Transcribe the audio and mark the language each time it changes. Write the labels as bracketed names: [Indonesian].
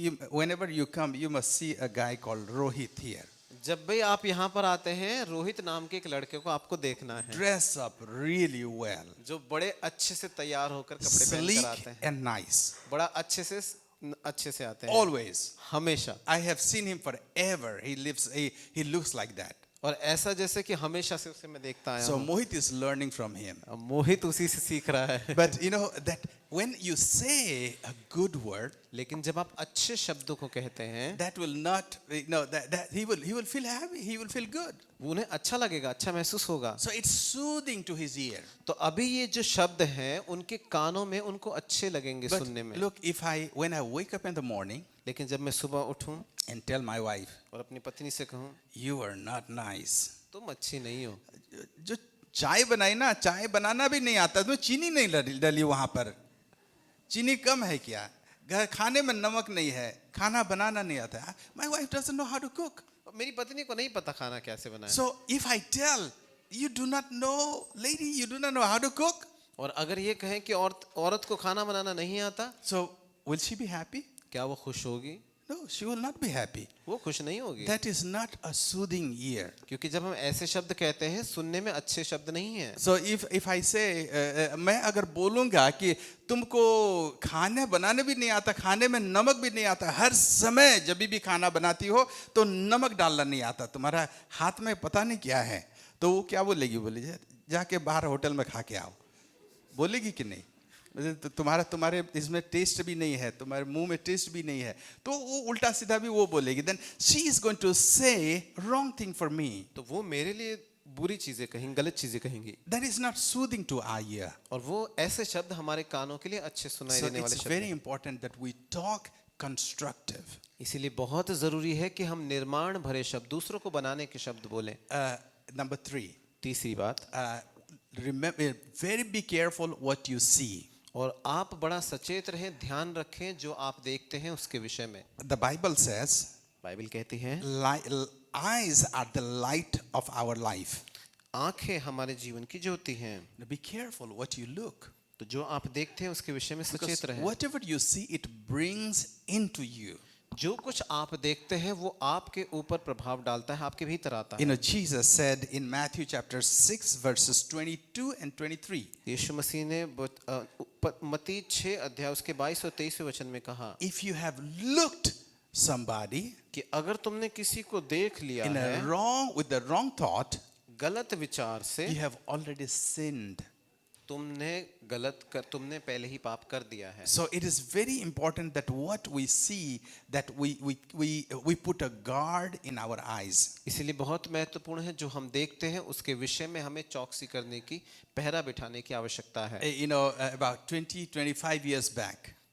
[English] Whenever you come, you must see a guy called Rohit here. [Hindi] जब भी आप यहाँ पर आते हैं, रोहित नाम के एक लड़के को आपको देखना है, [English] Dress up really well. [Hindi] जो बड़े अच्छे से तैयार होकर कपड़े पहन [English] Sleek [Hindi] कर आते हैं, [English] and nice. [Hindi] बड़ा अच्छे से आते हैं, [English] Always. [Hindi] हमेशा। [English] I have seen him forever. He looks like that. [Hindi] और ऐसा जैसे कि हमेशा से उसे मैं देखता आया [English] So [Hindi] हूँ। [English] Mohit is learning from him. [Hindi] अब मोहित उसी से सीख रहा है। [English] But that when you say a good word, [Hindi] लेकिन जब आप अच्छे शब्दों को कहते हैं, [English] that will not, that he will feel happy. He will feel good. [Hindi] उन्हें अच्छा लगेगा, अच्छा महसूस होगा। [English] So it's soothing to his ear. [Hindi] तो अभी ये जो शब्द हैं, उनके कानों में उनको अच्छे लगेंगे [English] But [Hindi] सुनने में। [English] look, when I wake up in the morning [Hindi] लेकिन जब मैं सुबह उठूं [English] and tell my wife, [Hindi] और अपनी पत्नी से कहूं, [English] you are not nice. [Hindi] तुम अच्छी नहीं हो, जो चाय बनाई ना, चाय बनाना भी नहीं आता, तो चीनी नहीं डली वहां पर, चीनी कम है क्या, घर खाने में नमक नहीं है, खाना बनाना नहीं आता. [English] My wife doesn't know how to cook. [Hindi] मेरी पत्नी को नहीं पता खाना कैसे बनाए। [English] So if I tell, you do not know, lady, you do not know how to cook, [Hindi] और अगर ये कहें कि औरत को खाना बनाना नहीं आता, [English] so will she be happy? [Hindi] क्या वो खुश होगी? [English] No, she will not be happy. [Hindi] वो खुश नहीं होगी, [English] That is not a soothing ear. [Hindi] क्योंकि जब हम ऐसे शब्द कहते हैं सुनने में अच्छे शब्द नहीं है। [English] So if I say [Hindi] मैं अगर बोलूँगा कि तुमको खाना बनाने भी नहीं आता, खाने में नमक भी नहीं आता, हर समय जब भी खाना बनाती हो तो नमक डालना नहीं आता, तुम्हारा हाथ में पता नहीं क्या है, तो वो क्या बोलेगी? बोली जाके बाहर होटल में खा के आओ, बोलेगी कि नहीं? तो तुम्हारे इसमें टेस्ट भी नहीं है, तुम्हारे मुंह में टेस्ट भी नहीं है, तो वो उल्टा सीधा भी वो बोलेगी. [English] Then she is going to say wrong thing for me. [Hindi] तो वो मेरे लिए बुरी चीजें कहेंगी, गलत चीजें कहेंगी, [English] That is not soothing to our ear. [Hindi] और वो ऐसे शब्द हमारे कानों के लिए अच्छे सुनाई [English] So [Hindi] देने वाले [English] it's [Hindi] शब्द [English] very [Hindi] हैं। [English] important that we talk constructive. [Hindi] इसीलिए बहुत जरूरी है कि हम निर्माण भरे शब्द, दूसरों को बनाने के शब्द बोलें। [English] Number 3, [Hindi] तीसरी बात, [English] remember, very be careful what you see. [Hindi] और आप बड़ा सचेत रहें, ध्यान रखें जो आप देखते हैं उसके विषय में। [English] The Bible says, [Hindi] बाइबल कहती है [English] eyes are the light of our life. [Hindi] आंखें हमारे जीवन की ज्योति हैं। [English] Now be careful what you look. [Hindi] तो जो आप देखते हैं उसके विषय में [English] Because [Hindi] सचेत रहें। [English] whatever you see, it brings into you. [Hindi] जो कुछ आप देखते हैं वो आपके ऊपर प्रभाव डालता है, आपके भीतर आता है। [English] You know, Jesus said in Matthew chapter 6 verses 22 and 23. [Hindi] यीशु मसीह ने मत्ती 6 अध्याय उसके 22 और 23वें वचन में कहा, [English] If you have looked somebody [Hindi] कि अगर तुमने किसी को देख लिया [English] in [Hindi] है [English] a wrong with the wrong thought, [Hindi] गलत विचार से, [English] you have already sinned. [Hindi] तुमने पहले ही पाप कर दिया है। [English] So it is very important that what we see, that we put a guard in our eyes. [Hindi] इसलिए बहुत महत्वपूर्ण है जो हम देखते हैं उसके विषय में हमें चौकसी करने की, पहरा बिठाने की आवश्यकता है। [English] You know, about 25 years back,